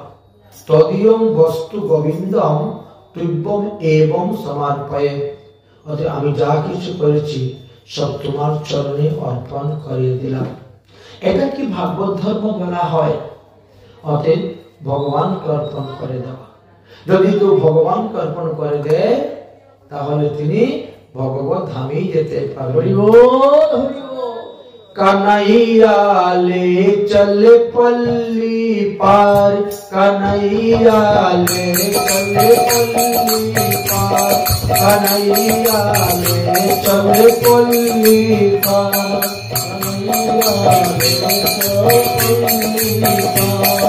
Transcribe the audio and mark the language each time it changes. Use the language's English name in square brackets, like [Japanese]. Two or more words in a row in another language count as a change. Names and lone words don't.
[Sanskrit] তদীয়ম বস্তু গোবিন্দম তুভ্যম এবং সমর্পয়ে, [Bangla] অতএব আমি যা কিছু করেছি সব তোমার চরণে অর্পণ করে দিলাম। এটা কি ভাগবত ধর্ম বলা হয়? অতএব ভগবানকে অর্পণ করে দেওয়া। যদি কেউ ভগবানকে অর্পণ করে দেয় তাহলে তিনি ভগবত ধামেই যেতে পারবে। [Hindi] कन्हैया ले चल पल्ली पार, कन्हैया ले चल पल्ली पार, कन्हैया ले चल पल्ली पार, कन्हैया ले चल पल्ली पार।